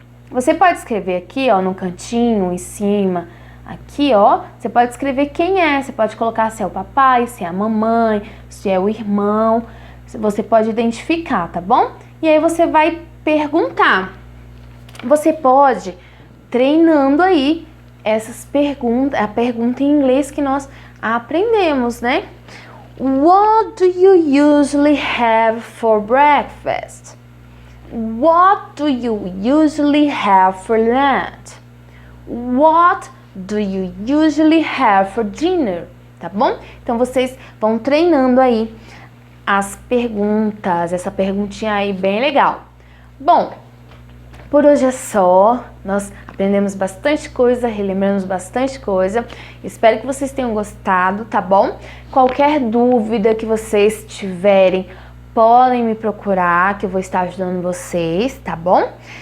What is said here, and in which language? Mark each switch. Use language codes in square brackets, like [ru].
[pt] Você pode escrever aqui, ó, no cantinho, em cima, aqui, ó, você pode escrever quem é, você pode colocar se é o papai, se é a mamãe, se é o irmão, você pode identificar, tá bom? E aí você vai perguntar. Você pode treinando aí essas perguntas, a pergunta em inglês que nós aprendemos, né? [en] What do you usually have for breakfast? What do you usually have for lunch? What do you usually have for dinner? [pt] Tá bom? Então vocês vão treinando aí as perguntas, essa perguntinha aí bem legal. Bom, por hoje é só. Nós aprendemos bastante coisa, relembramos bastante coisa. Espero que vocês tenham gostado, tá bom? Qualquer dúvida que vocês tiverem, podem me procurar, que eu vou estar ajudando vocês, tá bom?